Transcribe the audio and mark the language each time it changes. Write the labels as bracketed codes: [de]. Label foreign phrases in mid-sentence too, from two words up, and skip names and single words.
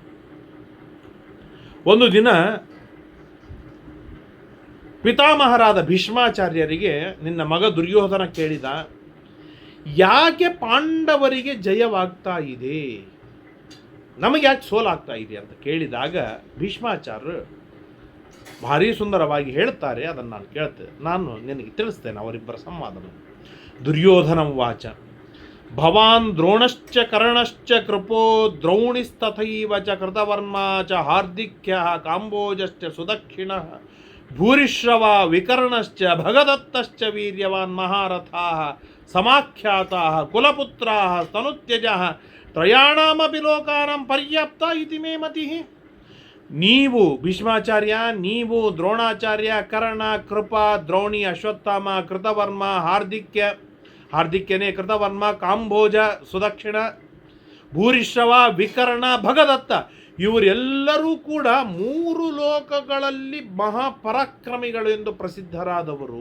[kn] ಒಂದು ದಿನ ಪಿತಾಮಹರಾದ ಭೀಷ್ಮಾಚಾರ್ಯರಿಗೆ ನಿನ್ನ ಮಗ ದುರ್ಯೋಧನ ಕೇಳಿದ, ಯಾಕೆ ಪಾಂಡವರಿಗೆ ಜಯವಾಗ್ತಾ ಇದೆ, ನಮಗೆ ಯಾಕೆ ಸೋಲಾಗ್ತಾ ಇದೆ ಅಂತ ಕೇಳಿದಾಗ ಭೀಷ್ಮಾಚಾರ್ಯರು ಭಾರೀ ಸುಂದರವಾಗಿ ಹೇಳ್ತಾರೆ. ಅದನ್ನು ನಾನು ಕೇಳ್ತೇನೆ, ನಾನು ನಿನಗೆ ತಿಳಿಸ್ತೇನೆ ಅವರಿಬ್ಬರ ಸಂವಾದವನ್ನು. [sa] ದುರ್ಯೋಧನ ವಾಚ ಭವಾನ್ ದ್ರೋಣಶ್ಚ ಕರ್ಣಶ್ಚ ಕೃಪೋ ದ್ರೌಣಿಸ್ತಥೈವ ಚ ಕೃತವರ್ಮ ಚ ಹಾರ್ದಿಕ್ಯ ಕಾಂಬೋಜಶ್ಚ ಸುದಕ್ಷಿಣ ಭೂರಿಶ್ರವ ವಿಕರ್ಣಶ್ಚ ಭಗದತ್ತಶ್ಚ ವೀರ್ಯವಾನ್ ಮಹಾರಥಾಃ ಸಮಾಖ್ಯಾತಾಃ ಕುಲಪುತ್ರಾಃ ಸ್ತನುತ್ಯಜಃ ತ್ರಯಾಣಾಮಪಿ ಲೋಕಾನಾಂ ಪರ್ಯಾಪ್ತ ಇತಿ ಮೇ ಮತಿಃ. [kn] ನೀವು ಭೀಷ್ಮಾಚಾರ್ಯ, ನೀವು ದ್ರೋಣಾಚಾರ್ಯ, ಕರ್ಣ, ಕೃಪ, ದ್ರೋಣಿ, ಅಶ್ವತ್ಥಾಮ, ಕೃತವರ್ಮ, ಹಾರ್ದಿಕ್ಯನೇ ಕೃತವರ್ಮ, ಕಾಂಬೋಜ, ಸುದಕ್ಷಿಣ, ಭೂರಿಶ್ರವ, ವಿಕರ್ಣ, ಭಗದತ್ತ ಇವರೆಲ್ಲರೂ ಕೂಡ 3 ಲೋಕಗಳಲ್ಲಿ ಮಹಾಪರಾಕ್ರಮಿಗಳು ಎಂದು ಪ್ರಸಿದ್ಧರಾದವರು.